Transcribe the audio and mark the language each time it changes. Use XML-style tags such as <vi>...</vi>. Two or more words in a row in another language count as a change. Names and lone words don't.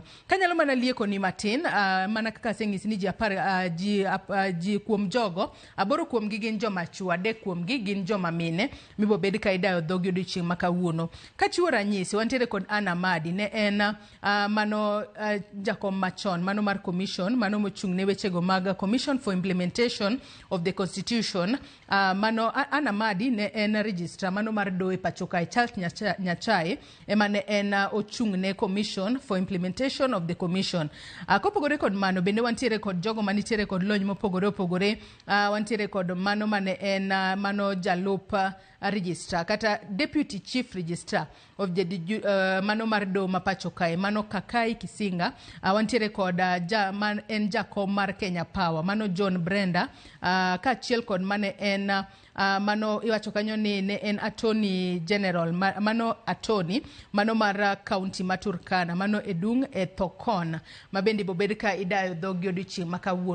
<luo>Kanyalo mana lieko ni matin, mana kaka seng'isi ni ji kuom jogo, 8 kuom gi gin joma chuo, 3 kuom gi gin joma mine, mibo bed ka idayo dhogi odiochieng' ma kawuono. Kachiwo ranyisi, wantiere kod Anna Madi, ne en mano jakom machon, mano mar commission, mano mochung' ne wechego mag</luo> <en>Commission for Implementation of the Constitution.</en> <luo>Mano Anna Madi ne en registrar mano mar doe pachoka Charles Nyachae ema ne en ochung' ne</luo> <en>Commission for Implementation of the Commission.</en> <luo>Kopogore kod mano bende wantiere kod jogo manitiere kod lony mopogore opogore. Wantiere kod mano mane en mano jalup registrar kata</luo> <en>deputy chief registrar of the</en> <luo>mano mar do mapachoka mano Kakai Kisinga. Wantiere kod en jakom mar Kenya Power mano John Brenda, kaachiel kod mane en mano iwacho kanyo ni ne en</luo> <en>attorney general</en> <luo>mano attorney mano mar county ma Turkana mano Edung Thokon, mabendi bobed ka idayo dhogi odiochieng' ma kawuono.</luo>